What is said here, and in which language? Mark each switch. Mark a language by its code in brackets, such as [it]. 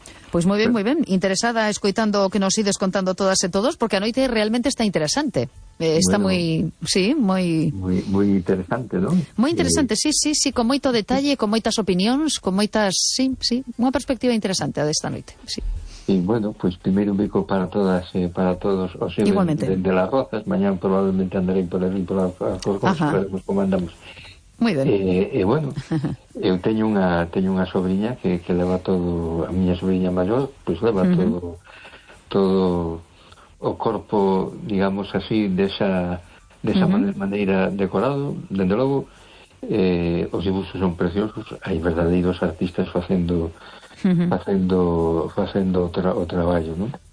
[es] Pues muy bien, interesada, escuchando que nos sigues contando todas y todos, porque anoite realmente está interesante. Muy interesante, ¿no? [gl] Muy interesante, sí, con moito detalle, con moitas opinións, con moitas, unha perspectiva interesante a desta noite, sí. [es] Y bueno, pues primero un bico para todas, para todos, o sea, de Las Rozas, mañana probablemente andaré por ahí, por las cosas, pues como andamos. Muy bien. [gl] Bueno, eu teño unha sobrinha que leva todo, a miña sobrinha maior, pues leva todo o corpo, digamos así, desa maneira decorado, dende logo, os dibuixos son preciosos, hai verdadeiros artistas facendo o traballo, ¿no?